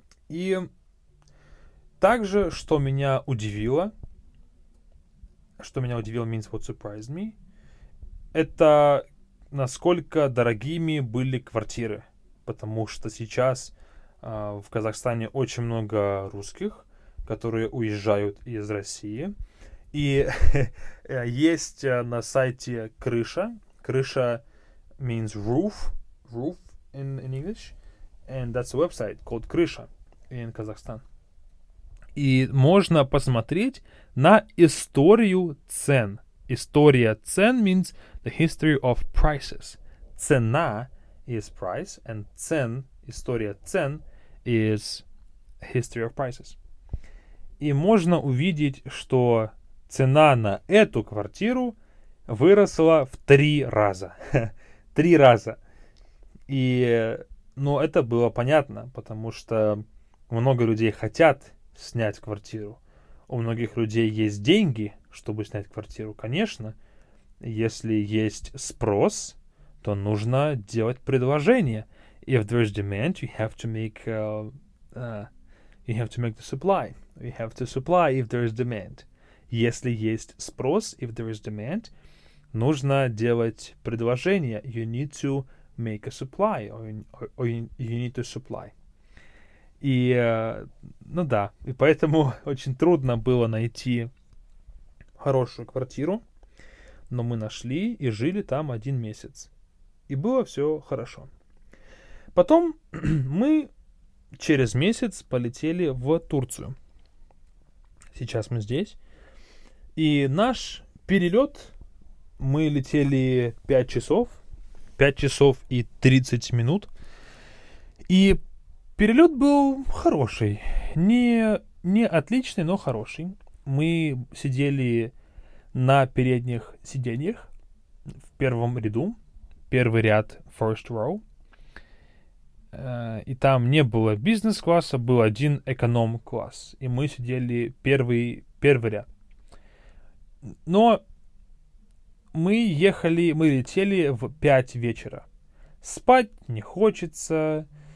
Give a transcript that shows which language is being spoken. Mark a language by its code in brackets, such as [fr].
[ru] И также, что меня удивило [en] means what surprised me, [ru] это насколько дорогими были квартиры. Потому что сейчас в Казахстане очень много русских, которые уезжают из России. И есть на сайте крыша. [en] Крыша means roof in English. And that's a website called Крыша in Kazakhstan. [ru] И можно посмотреть на историю цен. История цен [en] means the history of prices. Цена is price, and цен, [ru] история цен, [en] is history of prices. [ru] И можно увидеть, что цена на эту квартиру выросла в 3 раза. 3 раза. И, это было понятно, потому что много людей хотят снять квартиру. У многих людей есть деньги, чтобы снять квартиру. Конечно, если есть спрос, то нужно делать предложение. [en] If there's demand, you have to make the supply. You have to supply if there is demand. [ru] Если есть спрос, [en] if there is demand, [ru] нужно делать предложение. [en] You need to make a supply, or you need to supply. [ru] И, и поэтому очень трудно было найти хорошую квартиру, но мы нашли и жили там 1 месяц. И было все хорошо. Потом мы через месяц полетели в Турцию. Сейчас мы здесь. И наш перелет, мы летели 5 часов. 5 часов и 30 минут. И перелет был хороший. Не отличный, но хороший. Мы сидели на передних сиденьях в первом ряду. Первый ряд, [en] first row. [ru] И там не было бизнес-класса, был один эконом-класс. И мы сидели первый ряд. Но мы летели в 5 вечера. Спать не хочется.